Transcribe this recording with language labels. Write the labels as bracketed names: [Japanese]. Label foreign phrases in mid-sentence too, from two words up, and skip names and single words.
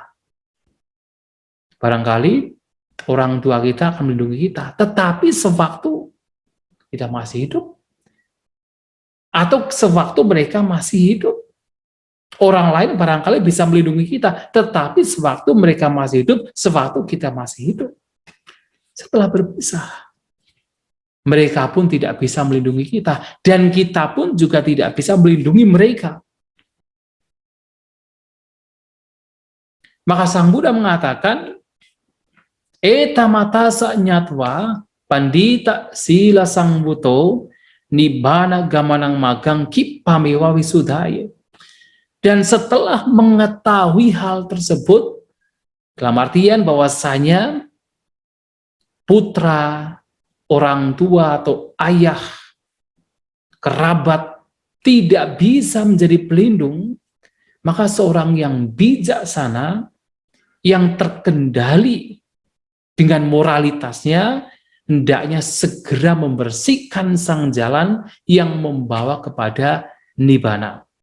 [Indonesian] Barangkali orang tua kita akan melindungi kita, tetapi sewaktu kita masih hidup, atau sewaktu mereka masih hidup, orang lain barangkali bisa melindungi kita, tetapi sewaktu mereka masih hidup, sewaktu kita masih hidup, setelah berpisah, mereka pun tidak bisa melindungi kita, dan kita pun juga tidak bisa melindungi mereka. Maka Sang Buddha mengatakan, [Pali] eta mata sanyatwa pandita sila sang buto nibbana gamanang magang kipamewa wisudaya. [Indonesian] Dan setelah mengetahui hal tersebut, dalam artian bahwasanya putra, orang tua atau ayah, kerabat tidak bisa menjadi pelindung, maka seorang yang bijaksana, yang terkendali dengan moralitasnya, hendaknya segera membersihkan sang jalan yang membawa kepada nibbana.